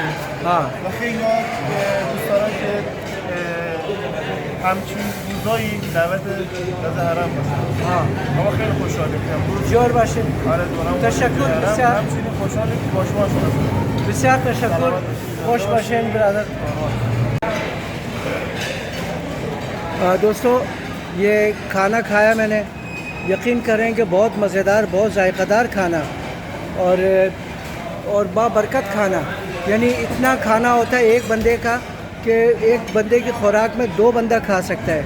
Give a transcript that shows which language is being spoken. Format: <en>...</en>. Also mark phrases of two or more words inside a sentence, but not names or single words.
<fa>و خیلی دوست دارن که همچین روزایی دعوت از حرم باشن. ما خیلی خوشحالیم. جور باشید. تشکر بسیار. همچنین خوشحالیم که با شما شدیم. بسیار تشکر. خوش باشین برادر.</fa> <hi>दोस्तों ये खाना खाया मैंने, यकीन करें कि बहुत मज़ेदार, बहुत जायकादार खाना और बाबरकत खाना। यानी इतना खाना होता है एक बंदे का कि एक बंदे की खुराक में 2 बंदा खा सकता है।</hi>